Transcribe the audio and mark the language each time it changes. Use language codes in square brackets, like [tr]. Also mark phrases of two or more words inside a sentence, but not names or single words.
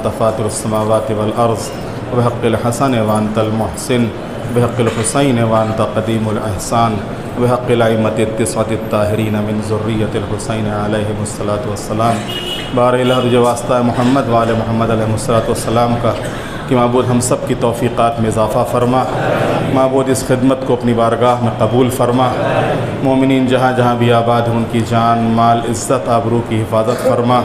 [ar] فاطر السماوات والأرض بحق الحسن وأنت المحسن بحق الحسين وأنت قديم الإحسان بحق الأئمة التسعة الطاهرين من ذرية الحسين عليهم الصلاة والسلام. [ur] بار الہ جو واسطہ محمد وآل محمد [ar] علیہ الصلاۃ والسلام [ur] کا کہ معبود ہم سب کی توفیقات میں اضافہ فرما. معبود اس خدمت کو اپنی بارگاہ میں قبول فرما. مومنین جہاں جہاں بھی آباد ہیں ان کی جان، مال، عزت، آبرو کی حفاظت فرما.